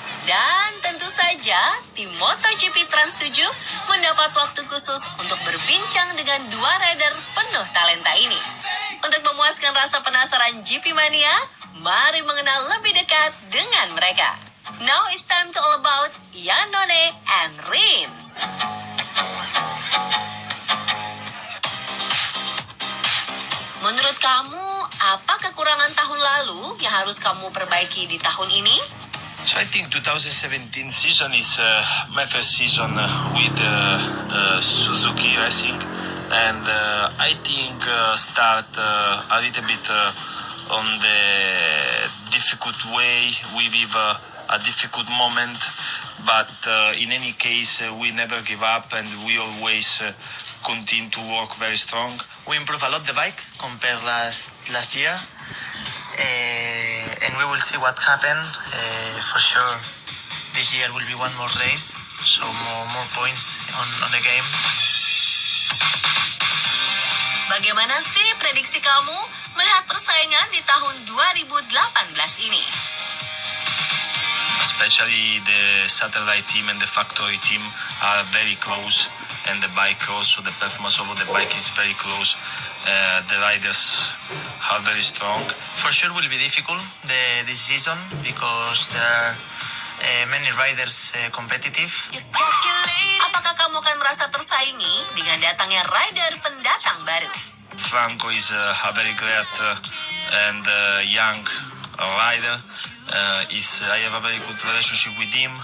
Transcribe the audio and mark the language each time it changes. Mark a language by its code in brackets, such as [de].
[id] Dan tentu saja, tim MotoGP Trans 7 mendapat waktu khusus untuk berbincang dengan dua rider penuh talenta ini. Untuk memuaskan rasa penasaran GP Mania, mari mengenal lebih dekat dengan mereka. [en] Now it's time to all about Iannone and Rins. [id] Menurut kamu, apa kekurangan tahun lalu yang harus kamu perbaiki di tahun ini? [en] So I think 2017 season is my first season with Suzuki Racing, and I think start a little bit on the difficult way. We live a difficult moment, but in any case we never give up and we always continue to work very strong. We improve a lot the bike compared last year, and we will see what happen. For sure, this year will be one more race, so more points on the game. [id] Bagaimana sih prediksi kamu melihat persaingan di tahun 2018 ini? [en] Especially the satellite team and the factory team are very close, and the bike also, the performance of the bike is very close. The riders are very strong. For sure, will be difficult this season because there are many riders competitive. [id] Apakah kamu akan merasa tersaingi dengan datangnya rider pendatang baru? [en] Franco is a very great and young rider. I have a very good relationship with him.